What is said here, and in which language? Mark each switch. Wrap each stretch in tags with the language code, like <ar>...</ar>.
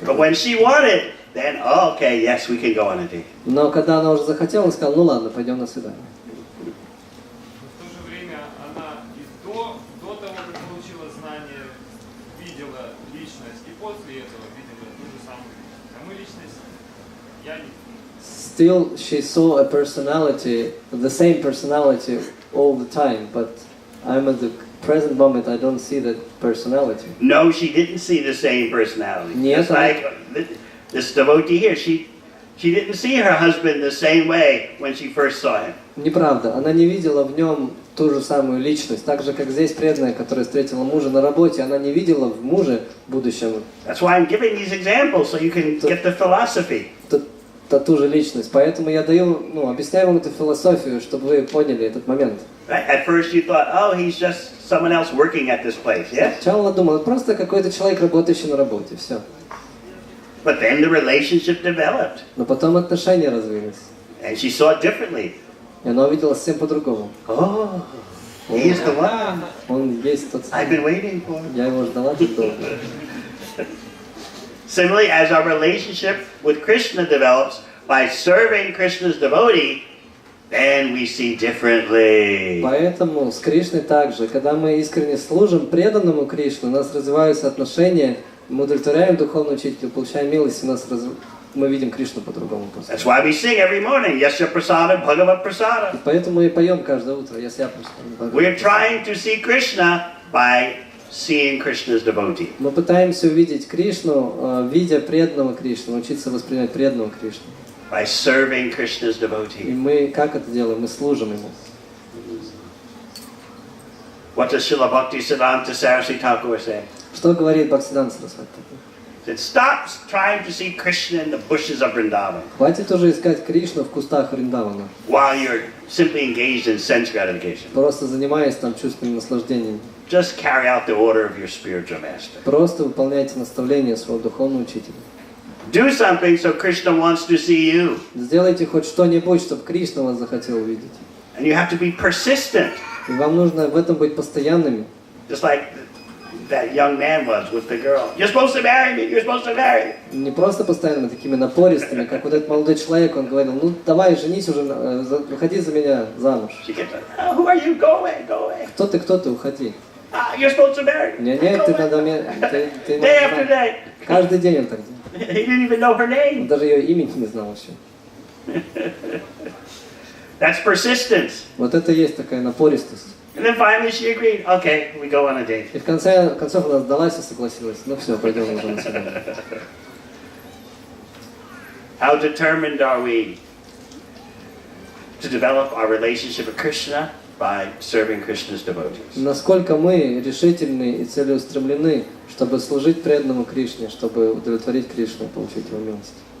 <en>But when she wanted, then, oh, okay, yes, we can go on a date.</en> <ru>Но когда она уже захотела, он сказал, ну ладно, пойдем на свидание. В то же время она и до того, как получила знания, видела личность, и после этого видела ту же самую личность. Я не...</ru> <en>Still, she saw a personality, the same personality all the time, but I'm at the present moment, I don't see that personality. No, she didn't see the same personality.</en> <ru>Нет,</ru> <en>Just like this devotee here, she didn't see her husband the same way when she first saw him.</en> <ru>Неправда, она не видела в нем ту же самую личность, так же как здесь преданная, которая встретила мужа на работе, она не видела в муже будущем.</ru> <en>That's why I'm giving these examples so you can get the philosophy.</en> <ru>Ту же личность, поэтому я даю, объясняю вам эту философию, чтобы вы поняли этот момент.</ru> <en>Right? At first you thought, oh, he's just someone else working at this place, yes?</en> <ru>Сначала думала, просто какой-то человек, работающий на работе, все.</ru> <en>But then the relationship developed.</en> <ru>Но потом отношения развились.</ru> <en>And she saw it differently.</en> <ru>И она увидела совсем по-другому.</ru> <en>Oh, he is the one.</en> <ru>Он есть тот самый.</ru> <en>I've been waiting for.</en> <ru>Я его ждала так долго.</ru> <en>Similarly, as our relationship with Krishna develops by serving Krishna's devotee, then we see differently.</en> <ru>Поэтому с Кришной также, когда мы искренне служим преданному Кришне, у нас развиваются отношения, мы удовлетворяем духовного учителя, получаем милость, мы видим Кришну по-другому.</ru> <en>That's why we sing every morning,</en> <sa>Yasya Prasada, Bhagavat Prasada.</sa> <ru>Поэтому мы поем каждое утро, если я просто...</ru> <en>We're trying to see Krishna by seeing Krishna's devotee.</en> <ru>Мы пытаемся увидеть Кришну, видя преданного Кришну, учиться воспринимать преданного Кришну.</ru> <en>By serving Krishna's</en> <ru>И</ru> <en>devotee.</en> <ru>мы как это делаем? Мы служим ему.</ru> <en>What does Srila Bhaktivinoda Saraswati Thakur say?</en> <ru>Что говорит Бхактиведанты Свами Прабхупады?</ru> <en>He said, stop trying to see Krishna in the bushes of Vrindavan</en> <ru>Хватит уже искать Кришну в кустах Вриндавана,</ru> <en>while you're simply engaged in sense gratification.</en> <ru>просто занимаясь там чувственным наслаждением.</ru> <en>Just carry out the order of your spiritual master.</en> <ru>Просто выполняйте наставления своего духовного учителя.</ru> <en>Do something so Krishna wants to see you.</en> <ru>Сделайте хоть что-нибудь, чтобы Кришна вас захотел увидеть.</ru> <en>And you have to be persistent.</en> <ru>И вам нужно в этом быть постоянными.</ru> <en>Just like that young man was with the girl. You're supposed to marry me. You're supposed to marry me.</en> <ru>Не просто постоянными, такими напористыми, как вот этот молодой человек, он говорил, ну давай, женись уже, выходи за меня замуж.</ru> <en>She kept saying, oh, who are you? Go away, go away.</en> <ru>Кто ты, уходи.</ru> <en>You're supposed to marry me.</en> <ru>Нет, ты надо мне...</ru> <en>Day after day.</en> <ru>Каждый день он так делал.</ru> <en>He didn't even know her</en> <ru>Он</ru> <en>name.</en> <ru>даже ее имени не знал еще.</ru> <en>That's persistence.</en> <ru>Вот это и есть такая напористость.</ru> <en>And then finally she agreed. Okay, we go on a date.</en> <ru>И в конце концов она сдалась и согласилась. Ну все, пойдем уже на свидание.</ru> <en>How determined are we to develop our relationship with Krishna by serving Krishna's devotees?</en> <ru>Насколько мы решительны и целеустремлены, чтобы служить преданному Кришне, чтобы удовлетворить Кришну и получить его милость.</ru>